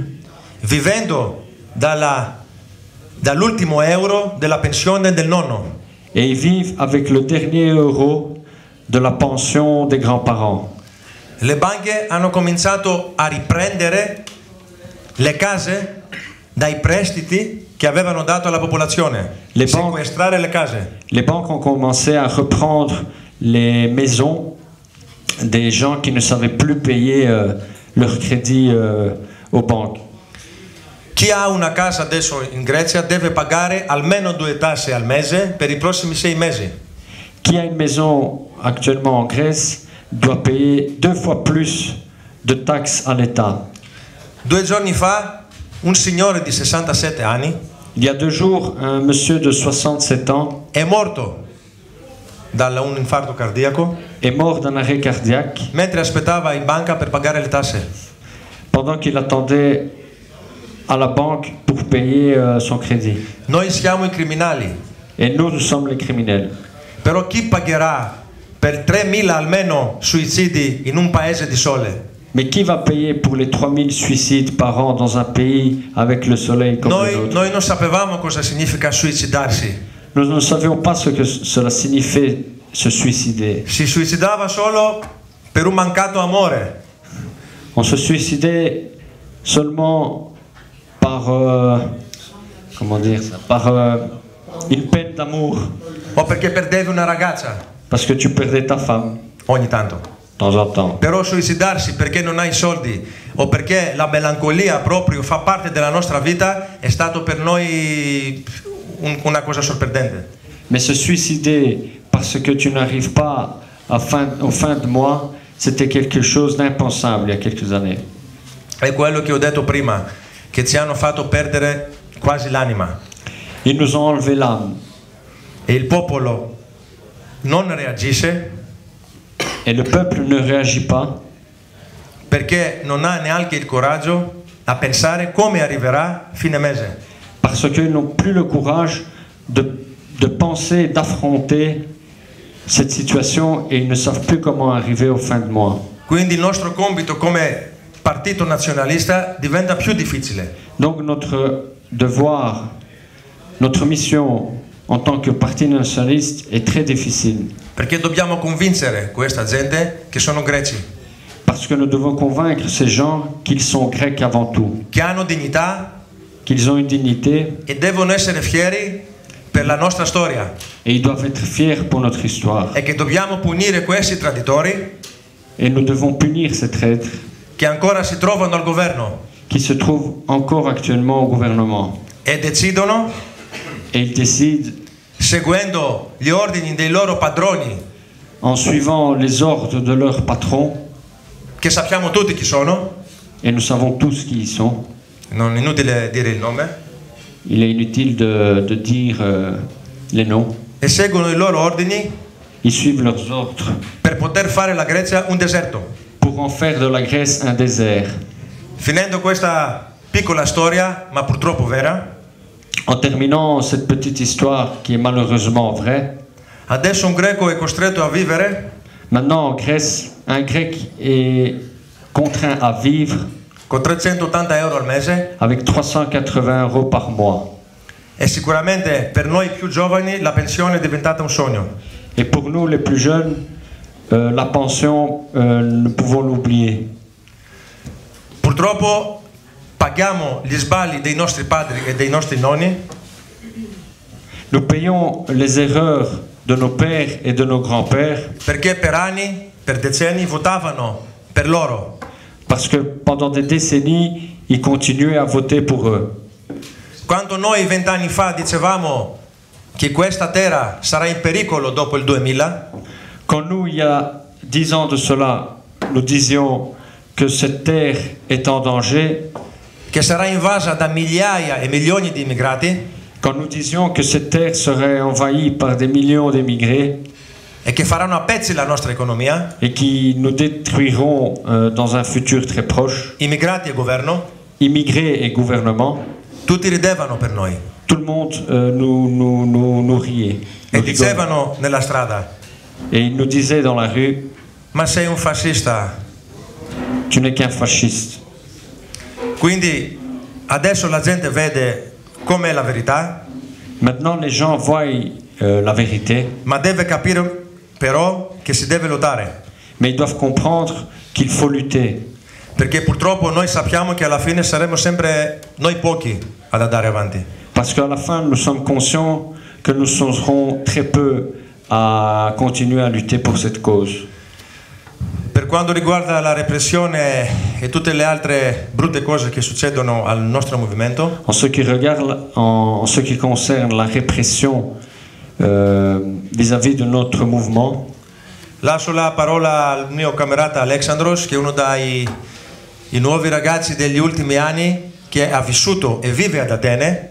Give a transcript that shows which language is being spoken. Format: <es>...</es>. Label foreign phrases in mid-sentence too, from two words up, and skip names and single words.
<it>vivendo dall'ultimo euro della pensione del nonno.</it> <fr>et ils vivent avec le dernier euro de la pension des grands-parents.</fr> <it>Le banche hanno cominciato a riprendere le case dai prestiti che avevano dato alla popolazione, sequestrare le case.</it> <fr>Les banques ont commencé à reprendre les maisons des gens qui ne savaient plus payer leur crédit aux banques.</fr> <it>Chi ha una casa adesso in Grecia deve pagare almeno 2 tasse al mese per i prossimi 6 mesi.</it> <fr>Qui a une maison actuellement en Grèce doit payer 2 fois plus de taxes à l'État.</fr> <it>2 giorni fa un signore di 67 anni</it> <fr>Il y a 2 jours, un monsieur de 67 ans</fr> <it>è morto da un infarto cardiaco</it> <fr>est mort d'un arrêt cardiaque</fr> <it>mentre aspettava in banca per pagare le tasse.</it> <fr>pendant qu'il attendait à la banque pour payer son crédit.</fr> <it>Noi siamo i criminali,</it> <fr>Et nous sommes les criminels.</fr> <it>però chi pagherà per 3.000 almeno suicidi in un paese di sole?</it> <fr>Mais qui va payer pour les 3000 suicides par an dans un pays avec le soleil comme le nôtre?</fr> <it>Noi non sapevamo cosa significa suicidarsi.</it> <fr>Nous ne savions pas ce que cela signifiait se suicider.</fr> <it>Si suicidava solo per un mancato amore.</it> <fr>On se suicidait seulement par, comment dire ça, par une peine d'amour,</fr> <it>o perché perdevi una ragazza</it> <fr>parce que tu perdais ta femme</fr> <it>ogni tanto.</it> <fr>de temps en temps.</fr> <it>Però suicidarsi perché non hai soldi o perché la melancolia proprio fa parte della nostra vita è stato per noi una cosa sorprendente.</it> <fr>Mais se suicider parce que tu n'arrives pas au fin de mois, c'était quelque chose d'impensable il y a quelques années.</fr> <it>È quello che ho detto prima, che ci hanno fatto perdere quasi l'anima.</it> <fr>Ils nous ont enlevé l'âme.</fr> <it>E il popolo non reagisce</it> <fr>Et le peuple ne réagit pas</fr> <it>perché non ha neanche il coraggio a pensare come arriverà fine mese.</it> <fr>parce qu'ils n'ont plus le courage de penser, d'affronter cette situation et ils ne savent plus comment arriver au fin de mois.</fr> <it>Quindi il nostro compito come partito nazionalista diventa più difficile.</it> <fr>Donc notre devoir, notre mission en tant que parti nationaliste est très difficile.</fr> <it>Perché dobbiamo convincere questa gente che sono greci,</it> <fr>Parce que nous devons convaincre ces gens qu'ils sont grecs avant tout,</fr> <it>che hanno dignità</it> <fr>qu'ils ont une dignité</fr> <it>e devono essere fieri per la nostra storia</it> <fr>et ils doivent être fiers pour notre histoire.</fr> <it>e che dobbiamo punire questi traditori</it> <fr>Et nous devons punir ces traîtres</fr> <it>che ancora si trovano al governo</it> <fr>qui se trouvent encore actuellement au gouvernement.</fr> <it>e decidono,</it> <fr>Et ils décident,</fr> <it>seguendo gli ordini dei loro padroni,</it> <fr>en suivant les ordres de leurs patrons,</fr> <it>che sappiamo tutti chi sono,</it> <fr>et nous savons tous qui ils sont.</fr> <it>non è inutile dire il nome,</it> <fr>Il est inutile de dire les noms.</fr> <it>e seguono i loro ordini</it> <fr>Ils suivent leurs ordres</fr> <it>per poter fare la Grecia un deserto.</it> <fr>pour en faire de la Grèce un désert.</fr> <it>Finendo questa piccola storia, ma purtroppo vera,</it> <fr>En terminant cette petite histoire qui est malheureusement vraie,</fr> <it>adesso un greco è costretto a vivere</it> <fr>maintenant en Grèce, un grec est contraint à vivre</fr> <it>con 380 euro al mese</it> <fr>avec 380 € par mois.</fr> <it>e sicuramente per noi più giovani la pensione è diventata un sogno.</it> <fr>Et pour nous les plus jeunes, la pension, nous pouvons l'oublier.</fr> <it>Purtroppo paghiamo gli sbagli dei nostri padri e dei nostri nonni</it> <fr>Nous payons les erreurs de nos pères et de nos grands-pères</fr> <it>perché per anni, per decenni votavano per loro.</it> <fr>parce que pendant des décennies, ils continuaient à voter pour eux.</fr> <it>Quando noi 20 anni fa dicevamo che questa terra sarà in pericolo dopo il 2000,</it> <fr>Quand nous, il y a 10 ans de cela, nous disions que cette terre est en danger,</fr> <it>che sarà invasa da migliaia e milioni di immigrati</it> <fr>quand nous disions que cette terre serait envahie par des millions d'émigrés</fr> <it>e che faranno a pezzi la nostra economia,</it> <fr>et qui nous détruiront dans un futur très proche,</fr> <it>immigrati e governo,</it> <fr>immigrés et gouvernement,</fr> <it>tutti ridevano per noi</it> <fr>tout le monde nous riait.</fr> <it>e</it> <fr>nous rigolait.</fr> <it>dicevano nella strada:</it> <fr>Et ils nous disaient dans la rue,</fr> <it>ma sei un fascista.</it> <fr>tu n'es qu'un fasciste.</fr> <it>Quindi adesso la gente vede com'è la verità,</it> <fr>Maintenant, les gens voient la vérité,</fr> <it>ma deve capire però che si deve lottare,</it> <fr>mais ils doivent comprendre qu'il faut lutter.</fr> <it>perché purtroppo noi sappiamo che alla fine saremo sempre noi pochi ad andare avanti.</it> <fr>Parce qu'à la fin, nous sommes conscients que nous serons très peu à continuer à lutter pour cette cause.</fr> <it>Per quanto riguarda la repressione e tutte le altre brutte cose che succedono al nostro movimento,</it> <fr>En ce qui concerne la répression vis-à-vis de notre mouvement,</fr> <it>lascio la parola al mio camerata Alexandros, che è uno dei nuovi ragazzi degli ultimi anni che ha vissuto e vive ad Atene.</it>